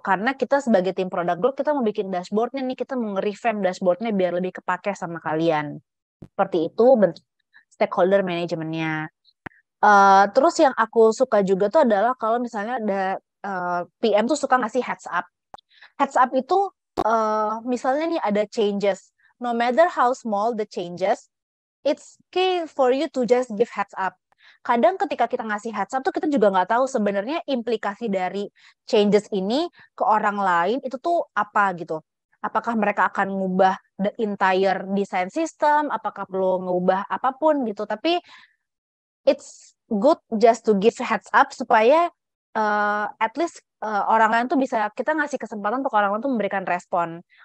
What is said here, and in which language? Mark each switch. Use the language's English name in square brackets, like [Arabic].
[Indonesian] Karena kita sebagai tim product group, kita mau bikin dashboardnya nih, kita mau nge-revamp dashboardnya biar lebih kepake sama kalian. Seperti itu bentuk stakeholder manajemennya. Terus yang aku suka juga tuh adalah kalau misalnya ada PM tuh suka ngasih heads up. Heads up itu misalnya nih ada changes. [English] No matter how small the changes, it's key for you to just give heads up. [Indonesian] Kadang ketika kita ngasih heads up tuh kita juga nggak tahu sebenarnya implikasi dari changes ini ke orang lain itu tuh apa gitu. Apakah mereka akan ngubah [English] the entire design system, [Indonesian] apakah perlu ngubah apapun gitu. Tapi [English] it's good just to give heads up [Indonesian] supaya [English] at least [Indonesian] orang lain tuh bisa, kita ngasih kesempatan untuk orang lain tuh memberikan respon.